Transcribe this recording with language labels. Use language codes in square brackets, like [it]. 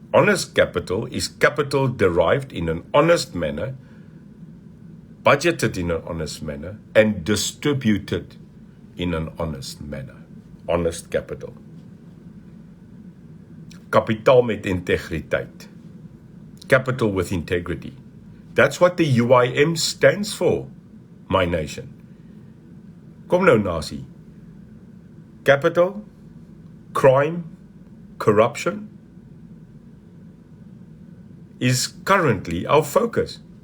[en] Honest capital is capital derived in an honest manner, budgeted in an honest manner, and distributed in an honest manner. Honest capital. [af] Kapitaal met integriteit. [en] Capital with integrity. That's what the UIM stands for, my nation. [af] Kom nou, nasie. [en] Capital, crime, corruption is currently our focus.